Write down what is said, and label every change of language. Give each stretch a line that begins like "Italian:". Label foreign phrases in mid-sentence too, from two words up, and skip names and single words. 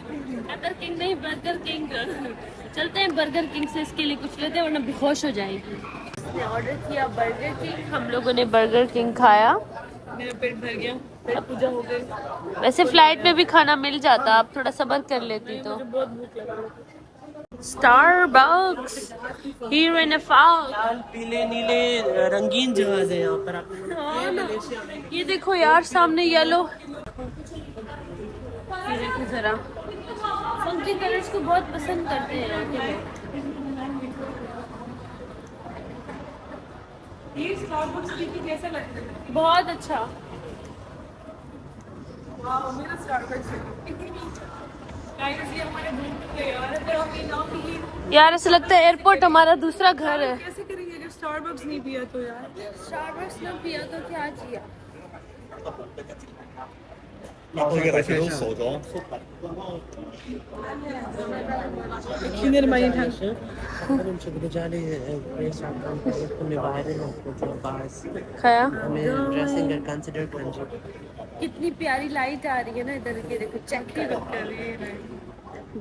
Hindi: बर्गर किंग नहीं, बर्गर किंग। चलते हैं बर्गर किंग से इसके लिए कुछ लेते हैं वरना बेहोश हो जाएगी। इसने ऑर्डर किया बर्गर किंग, हम लोगों ने बर्गर किंग खाया। मेरा पेट भर गया, पेट पूजा हो गई। वैसे फ्लाइट में भी खाना मिल जाता, आप थोड़ा सब्र कर लेती तो। मुझे बहुत भूख लग रही है।
English: Starbucks here in a fog।
Hindi: लाल पीले नीले रंगीन जहाज है यहाँ पर। आप हाँ ना, ये देखो यार सामने येलो, ये देखो जरा,
English: funky colors
Hindi: को बहुत पसंद करते हैं यहाँ के लोग। ये स्टारबक्स की कैसा लगता है? बहुत अच्छा। वाह, मेरा स्टारबक्स गाइस, ये हमारे घूम के यार है, तो हम ये नाम भी यार ऐसा लगता है एयरपोर्ट हमारा दूसरा घर है। कैसे करेंगे अगर स्टारबक्स नहीं पिया तो यार? स्टारबक्स में पिया तो क्या किया।
Chinese: 这个还是手镯。
German: Kinder meine Tasche.
Hindi: खाया
English: dressing consider कर
Hindi: कितनी प्यारी लाइट आ रही है ना इधर के, देखो चेक Karachi.